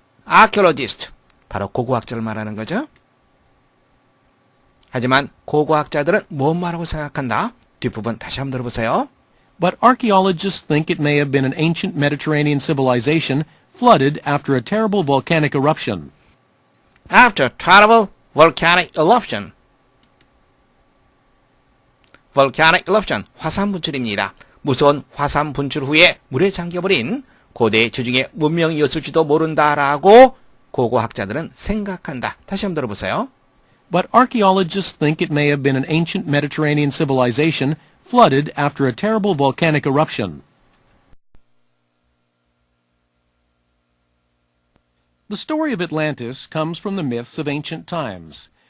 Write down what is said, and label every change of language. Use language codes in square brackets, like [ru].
[ko] archaeologist, 바로 고고학자를 말하는 거죠. 하지만 고고학자들은 뭔 말하고 생각한다? 뒷부분 다시 한번 들어보세요. [en] But archaeologists think it may have been an ancient Mediterranean civilization flooded after a terrible volcanic eruption. After terrible volcanic eruption. [ko] volcanic eruption, 화산 분출입니다. 무서운 화산 분출 후에 물에 잠겨버린 고대 지중해 문명이었을지도 모른다라고 고고학자들은 생각한다. 다시 한번 들어보세요. [en] But archaeologists think it may have been an ancient Mediterranean civilization flooded after a terrible volcanic eruption. The story of Atlantis comes from the myths of ancient times.